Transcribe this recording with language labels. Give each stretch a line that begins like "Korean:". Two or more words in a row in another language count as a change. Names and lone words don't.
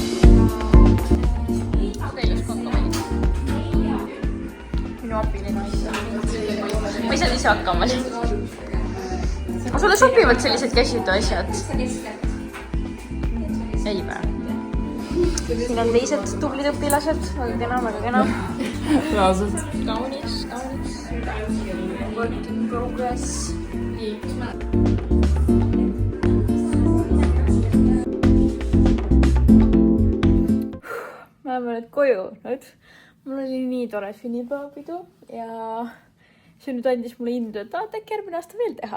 Estonian: Minu apiline asja. sulle sobivad sellised käsitöö asjad? Ei vä? Siin on teised tublid õpilased, väga kena, väga kena. Reaalselt. Kaunis.
English: Work in progress.
Estonian: Ma olen nüüd koju nüüd. Mul oli nii tore sünnipäevapidu ja see nüüd andis mulle indu, et äkki järgmine aasta veel teha.